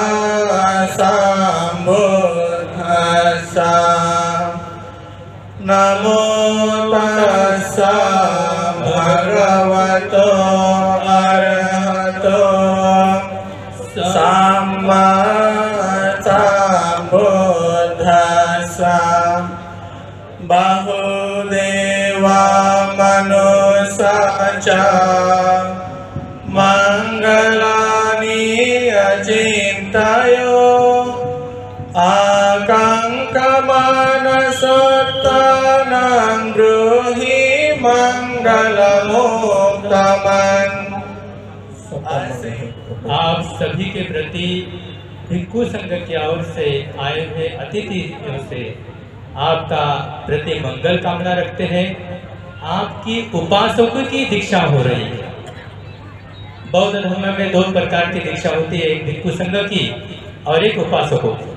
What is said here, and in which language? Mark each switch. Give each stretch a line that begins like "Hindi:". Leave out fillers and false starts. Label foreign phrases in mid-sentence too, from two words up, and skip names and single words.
Pali: सम्बुद्धास्सा नमो तस्सा भगवतो अरहतो सम्मा सम्बुद्धास्सा बहुदेवा मनुष्या च मंगलानि अचिन्तयो आकांक्षमानसोत्तानं ब्रूहि मंगलमुत्तमम्।
Hindi: आप सभी के प्रति भिक्खु संघ की ओर से आए हुए अतिथियों से आपका प्रति मंगल कामना रखते हैं। आपकी उपासकों की दीक्षा हो रही है। बौद्ध धर्म में दो प्रकार की दीक्षा होती है, एक भिक्खु संघ की और एक उपासकों की।